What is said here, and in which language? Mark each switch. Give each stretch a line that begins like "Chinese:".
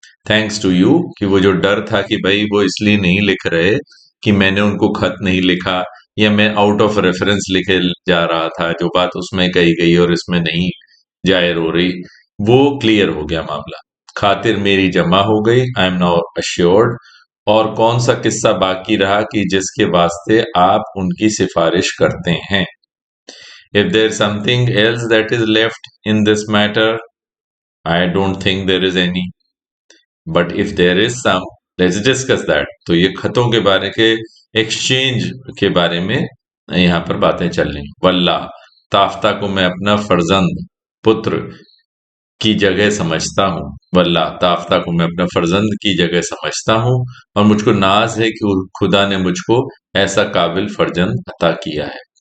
English: thanks to you
Hindi: कि वो जो डर था कि भाई वो इसलिए नहीं लिख रहे कि मैंने उनको खत नहीं लिखा या मैं आउट ऑफ रेफरेंस लिखे जा रहा था, जो बात उसमें कही गई और इसमें नहीं जाहिर हो रही, वो क्लियर हो गया मामला। खातिर मेरी जमा हो गई।
English: I am now assured.
Hindi: और कौन सा किस्सा बाकी रहा कि जिसके वास्ते आप उनकी सिफारिश करते हैं?
English: If there's something else that is left in this matter, I don't think there is any. But if there is some, let's discuss that.
Hindi: तो ये खतों के बारे के एक्सचेंज के बारे में यहाँ पर बातें चल रही। वल्ला ताफ्ता को मैं अपना फर्जंद पुत्र की जगह समझता हूँ। वल्ला ताफ्ता को मैं अपना फर्जंद की जगह समझता हूँ और मुझको नाज है कि खुदा ने मुझको ऐसा काबिल फर्जंद अता किया है।